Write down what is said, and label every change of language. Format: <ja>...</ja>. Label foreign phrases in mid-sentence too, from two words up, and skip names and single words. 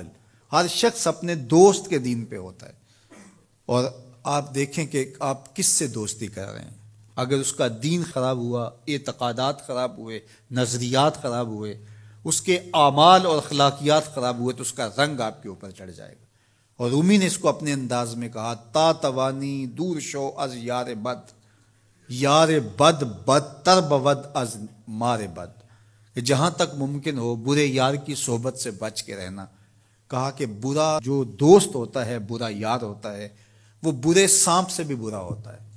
<ur>ہر شخص اپنے دوست کے دین پہ ہوتا ہے، اور آپ دیکھیں کہ آپ کس سے دوستی کر رہے ہیں۔ اگر اس کا دین خراب ہوا، اعتقادات خراب ہوئے، نظریات خراب ہوئے، اس کے اعمال اور اخلاقیات خراب ہوئے، تو اس کا رنگ آپ کے اوپر چڑھ جائے گا۔ اور رومی نے اس کو اپنے انداز میں کہا،</ur> <fa>تا توانی دور شو از یار بد، یار بد بدتر بود از مار بد،</fa> <ur>کہ جہاں تک ممکن ہو برے یار کی صحبت سے بچ کے رہنا۔ کہا کہ برا جو دوست ہوتا ہے، برا یار ہوتا ہے، وہ برے سانپ سے بھی برا ہوتا ہے۔</ur>